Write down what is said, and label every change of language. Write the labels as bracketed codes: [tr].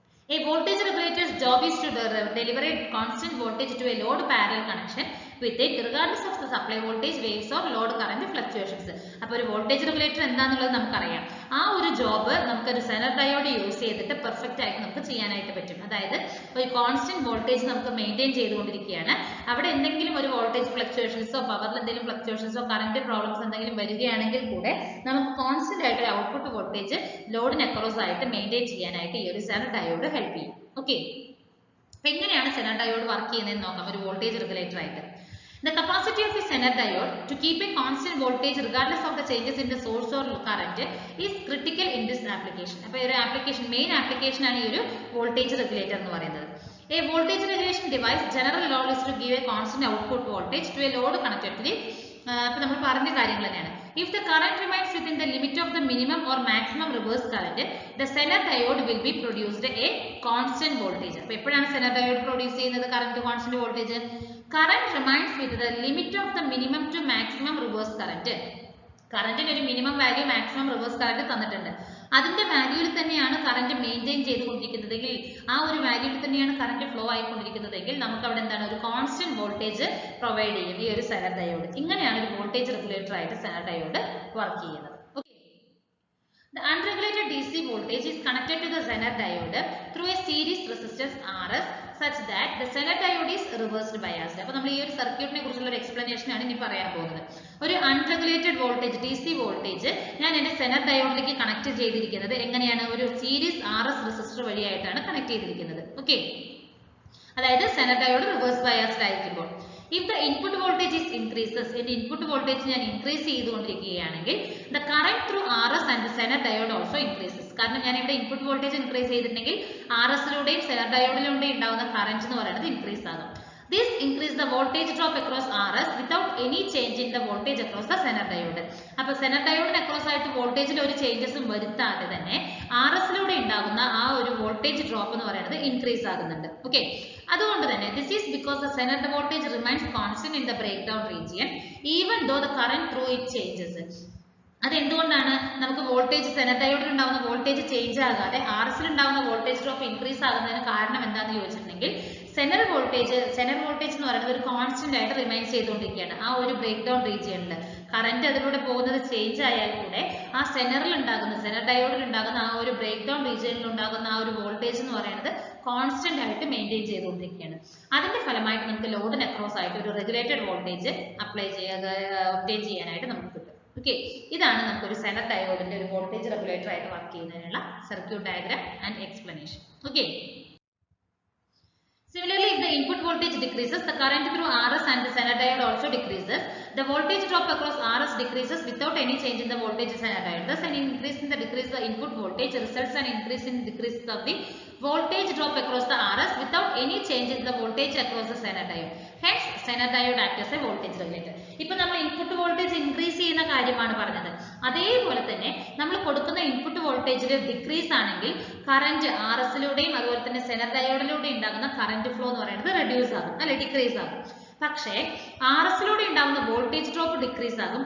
[en] A voltage regulator's job is to deliver a constant voltage to a load parallel connection with it regardless of the supply voltage, waves or load current fluctuations. [ml] അപ്പോൾ ഒരു voltage regulator എന്താണെന്നുള്ളത് നമുക്കറിയാം. ആ ഒരു job നമുക്കൊരു Zener diode use ചെയ്തിട്ട് perfect ആയിട്ട് നമുക്ക് ചെയ്യാനായിട്ട് പറ്റും. അതായത് ഒരു കോൺസ്റ്റന്റ് വോൾട്ടേജ് നമുക്ക് മെയിൻറ്റെയിൻ ചെയ്തുകൊണ്ടിരിക്കുകയാണ്. അവിടെ എന്തെങ്കിലും ഒരു വോൾട്ടേജ് ഫ്ലക്ച്വേഷൻസോ പവറിൽ എന്തെങ്കിലും ഫ്ലക്ച്വേഷൻസോ കറന്റ് പ്രോബ്ലംസ് എന്തെങ്കിലും വരികയാണെങ്കിൽ കൂടെ നമുക്ക് കോൺസ്റ്റന്റ് ആയിട്ട് ഒരു ഔട്ട്പുട്ട് വോൾട്ടേജ് ലോഡിന് അക്രോസ് ആയിട്ട് മെയിൻറ്റെയിൻ ചെയ്യാനായിട്ട് ഈ ഒരു സെനർ ഡയോഡ് ഹെൽപ്പ് ചെയ്യും. ഓക്കെ, അപ്പൊ എങ്ങനെയാണ് സെനർ ഡയോഡ് വർക്ക് ചെയ്യുന്നതെന്ന് നോക്കാം ഒരു വോൾട്ടേജ് റെഗുലേറ്റർ ആയിട്ട്. [en] The capacity of a Zener diode to keep a constant voltage regardless of the changes in the source or current is critical in this application. [ml] അപ്പോൾ ഒരു application main application ആണ് ഈ ഒരു voltage regulator എന്ന് പറയുന്നത്. [en] A voltage regulation device general role is to give a constant output voltage to a load connected to the [ml] അപ്പോൾ നമ്മൾ പറഞ്ഞ കാര്യങ്ങൾ തന്നെയാണ്. [en] If the current remains within the limit of the minimum or maximum reverse current, the Zener diode will be produced a constant voltage. [ml] അപ്പോൾ എപ്പോഴാണ് Zener diode produce ചെയ്യുന്നത് current constant voltage? [en] Current remains with the limit of the minimum to maximum reverse current. [ml] കറന്റിന് ഒരു minimum value maximum reverse current തന്നിട്ടുണ്ട്. അതിന്റെ വാല്യൂവിൽ തന്നെയാണ് current maintain ചെയ്തുകൊണ്ടിരിക്കുന്നതെങ്കിൽ ആ ഒരു വാല്യൂവിൽ തന്നെയാണ് കറന്റ് ഫ്ലോ ആയിക്കൊണ്ടിരിക്കുന്നതെങ്കിൽ നമുക്ക് അവിടെ എന്താണ് ഒരു കോൺസ്റ്റന്റ് വോൾട്ടേജ് പ്രൊവൈഡ് ചെയ്യും ഈ ഒരു സെനർ ഡയോഡ്. ഇങ്ങനെയാണ് ഒരു വോൾട്ടേജ് റെഗുലേറ്റർ ആയിട്ട് സെനർ ഡയോഡ് വർക്ക് ചെയ്യുന്നത്. [en] The unregulated DC voltage is connected to the Zener diode through a series resistance RS such that the Zener diode is reversed biased. [ml] അപ്പോൾ നമ്മൾ ഈ ഒരു സർക്യൂട്ടിനെ കുറിച്ചുള്ള ഒരു എക്സ്പ്ലനേഷൻ ആണ് ഇനി പറയാൻ പോകുന്നത്. ഒരു അൺറെഗുലേറ്റഡ് വോൾട്ടേജ് DC വോൾട്ടേജ് ഞാൻ എൻ്റെ സെനർ ഡയോഡിലേക്ക് കണക്ട് ചെയ്തിരിക്കുന്നത് എങ്ങനെയാണ് ഒരു സീരീസ് RS റെസിസ്റ്റർ വഴിയായിട്ടാണ് കണക്ട് ചെയ്തിരിക്കുന്നത്. [en] okay, [ml] അതായത് സെനർ ഡയോഡ് റിവേഴ്സ് ബയാസ്ഡ് ആയിരിക്കുമ്പോൾ [en] if the input voltage is increases [ml] എൻ്റെ ഇൻപുട്ട് വോൾട്ടേജ് ഞാൻ increase ചെയ്തുകൊണ്ടിരിക്കുകയാണെങ്കിൽ [en] the current through RS and the Zener diode also increases. [ml] കാരണം ഞാൻ ഇവിടെ ഇൻപുട്ട് വോൾട്ടേജ് ഇൻക്രീസ് ചെയ്തിട്ടുണ്ടെങ്കിൽ RS-ലൂടെയും Zener ഡയോഡിലൂടെയും ഉണ്ടാവുന്ന കറന്റ് എന്ന് പറയുന്നത് ഇൻക്രീസ് ആകും. [en] This increase the voltage drop across RS without any change in the voltage across the Zener diode. [ml] അപ്പോൾ Zener ഡയോഡിന് across ആയിട്ട് വോൾട്ടേജിൽ ഒരു ചേഞ്ചസും വരുത്താതെ തന്നെ RS-ലൂടെ ഉണ്ടാകുന്ന ആ ഒരു വോൾട്ടേജ് ഡ്രോപ്പ് എന്ന് പറയുന്നത് ഇൻക്രീസ് ആകുന്നുണ്ട്. [en] okay, [ml] അതുകൊണ്ട് തന്നെ [en] this is because the Zener voltage remains constant in the breakdown region even though the current through it changes. [ml] അതെന്തുകൊണ്ടാണ് നമുക്ക് വോൾട്ടേജ് സെനർ ഡയോഡിൽ ഉണ്ടാകുന്ന വോൾട്ടേജ് ചേഞ്ച് ആകാതെ RS-ൽ ഉണ്ടാകുന്ന വോൾട്ടേജ് ഡ്രോപ്പ് ഇൻക്രീസ് ആകുന്നതിന് കാരണം എന്താണെന്ന് ചോദിച്ചിട്ടുണ്ടെങ്കിൽ സെനർ വോൾട്ടേജ് എന്ന് പറയുന്നത് ഒരു കോൺസ്റ്റന്റ് ആയിട്ട് റിമൈൻ ചെയ്തുകൊണ്ടിരിക്കുകയാണ്. ആ ഒരു ബ്രേക്ക് ഡൗൺ റീജിയനിൽ കറന്റ് അതിലൂടെ പോകുന്നത് ചേഞ്ച് ആയാൽ കൂടെ ആ സെനർ ഡയോഡിൽ ഉണ്ടാകുന്ന ആ ഒരു ബ്രേക്ക് ഡൗൺ റീജിയനിൽ ഉണ്ടാകുന്ന ആ ഒരു വോൾട്ടേജ് എന്ന് പറയുന്നത് കോൺസ്റ്റന്റ് ആയിട്ട് മെയിൻറ്റെയിൻ ചെയ്തുകൊണ്ടിരിക്കുകയാണ്. അതിന്റെ ഫലമായിട്ട് നമുക്ക് ലോഡിന് അക്രോസ് ആയിട്ട് ഒരു റെഗുലേറ്റഡ് വോൾട്ടേജ് ഒബ്റ്റെയിൻ ചെയ്യാനായിട്ട് നമുക്ക് കിട്ടും. ഓക്കെ, ഇതാണ് നമുക്കൊരു സെനർ ഡയോഡിന്റെ ഒരു വോൾട്ടേജ് റെഗുലേറ്റർ ആയിട്ട് വർക്ക് ചെയ്യുന്നതിനുള്ള circuit diagram and explanation. [en] Okay, similarly, if the input voltage decreases, the current through RS and the Zener diode also decreases. The voltage drop across RS decreases without any change in the voltage Zener diode. Thus, an increase in the decrease the input voltage results in an increase in decrease of the voltage drop across the RS without any change in the voltage across the Zener diode. Hence, Zener diode acts as a voltage regulator. [ml] ഇപ്പോൾ നമ്മൾ input voltage increase ചെയ്യുന്ന കാര്യമാണ് പറഞ്ഞത്. അതേപോലെ തന്നെ നമ്മൾ കൊടുക്കുന്ന input വോൾട്ടേജിൽ ഡിക്രീസ് ആണെങ്കിൽ കറന്റ് RS-ലൂടെയും അതുപോലെ തന്നെ സെനർ ഡയോഡിലൂടെയും ഉണ്ടാകുന്ന കറന്റ് ഫ്ലോ എന്ന് പറയുന്നത് റെഡ്യൂസ് ആകും, അല്ലെ, ഡിക്രീസ് ആകും. പക്ഷേ RS-ലൂടെ ഉണ്ടാകുന്ന വോൾട്ടേജ് ഡ്രോപ്പ് ഡിക്രീസ് ആകും.